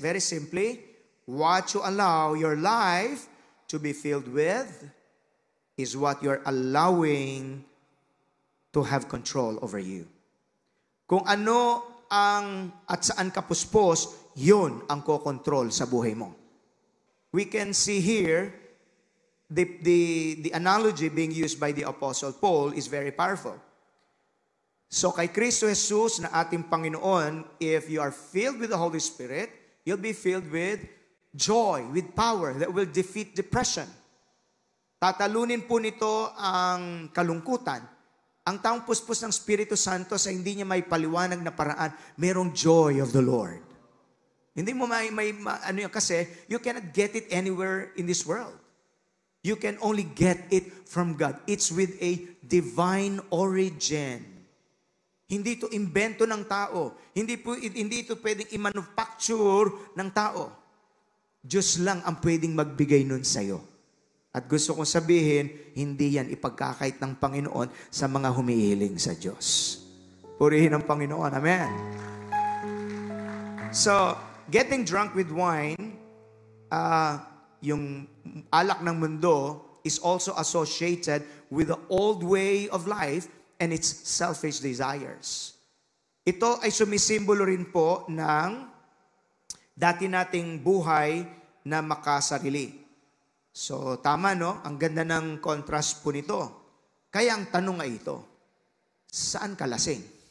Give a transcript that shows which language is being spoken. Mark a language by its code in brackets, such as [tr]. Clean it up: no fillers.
[en] Very simply, what you allow your life to be filled with is what you're allowing to have control over you. [tl] Kung ano at saan ka puspos, yun ang kokontrol sa buhay mo. [en] We can see here, the analogy being used by the Apostle Paul is very powerful. So kay Kristo Jesus [tl] na ating Panginoon, [en] if you are filled with the Holy Spirit, you'll be filled with joy, with power that will defeat depression. [tl] Tatalunin po nito ang kalungkutan. Ang taong puspos ng Espiritu Santo sa hindi niya may paliwanag na paraan, merong [en] joy of the Lord. [tl] Hindi mo ano yan, kasi [en] you cannot get it anywhere in this world. You can only get it from God. It's with a divine origin. [tl] Hindi ito invento ng tao. Hindi ito pwedeng i-manufacture ng tao. Diyos lang ang pwedeng magbigay nun sa'yo. At gusto kong sabihin, hindi yan ipagkakait ng Panginoon sa mga humihiling sa Diyos. Purihin ang Panginoon. Amen. [en] So, getting drunk with wine, [tl] yung alak ng mundo, [en] is also associated with the old way of life and its selfish desires. [tl] Ito ay sumisimbolo rin po ng dati nating buhay na makasarili. So, tama no? Ang ganda ng contrast po nito. Kaya ang tanong ay ito, saan ka lasing?